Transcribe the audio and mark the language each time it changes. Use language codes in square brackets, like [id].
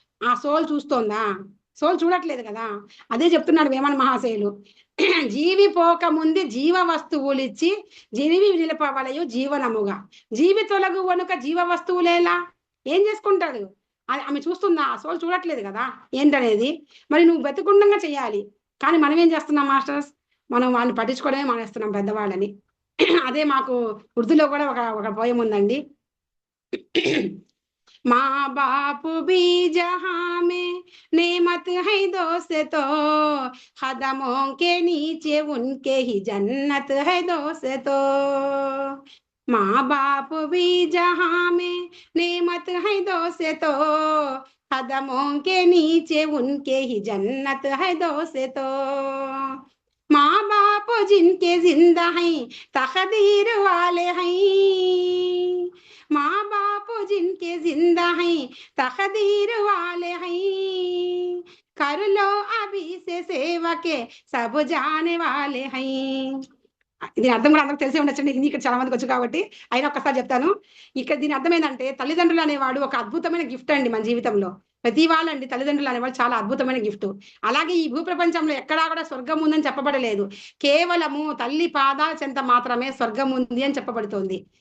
[te] ఆ soul చూస్తోందా? Soul చూడట్లేదు కదా. అదే చెప్తున్నాడు వేమన మహాశయులు, జీవి పోక ముందు జీవ వస్తువులిచ్చి జీవి నిలపవలయు జీవనముగా జీవి తొలగు వనుక జీవ వస్తువులేలా. ఏం చేసుకుంటాడు? ఆమె చూస్తుందా? ఆ సోల్ చూడట్లేదు కదా ఏంటనేది. మరి నువ్వు బతికుండంగా చెయ్యాలి. కానీ మనం ఏం చేస్తున్నాం మాస్టర్స్, మనం వాళ్ళని పట్టించుకోవడమే మానేస్తున్నాం పెద్దవాళ్ళని. అదే మాకు ఉర్దూలో కూడా ఒక పోయం ఉందండి. [hi] माँ बाप भी जहाँ में नेमत है दोस्तों, कदमों के नीचे उनके ही जन्नत है दोस्तों। माँ बाप भी जहाँ में नेमत है दोस्तों, कदमों के नीचे उनके ही जन्नत है दोस्तों। माँ बाप जिनके जिंदा हैं तकदीर वाले हैं, माँ बाप जिनके जिंदा हैं तकदीर वाले हैं, कर लो अभी से सेवा के सब जाने वाले हैं। [te] దీని అర్థం కూడా అందరికి తెలిసే ఉండొచ్చండి, హిందీ ఇక్కడ చాలా మందికి వచ్చు కాబట్టి అయినా ఒక్కసారి చెప్తాను. ఇక్కడ దీని అర్థం ఏంటంటే, తల్లిదండ్రులు అనేవాడు ఒక అద్భుతమైన గిఫ్ట్ అండి మన జీవితంలో. ప్రతి వాళ్ళండి తల్లిదండ్రులు అనేవాడు చాలా అద్భుతమైన గిఫ్ట్. అలాగే ఈ భూప్రపంచంలో ఎక్కడా కూడా స్వర్గం ఉందని చెప్పబడలేదు, కేవలము తల్లి పాదాల చెంత మాత్రమే స్వర్గం ఉంది అని చెప్పబడుతోంది.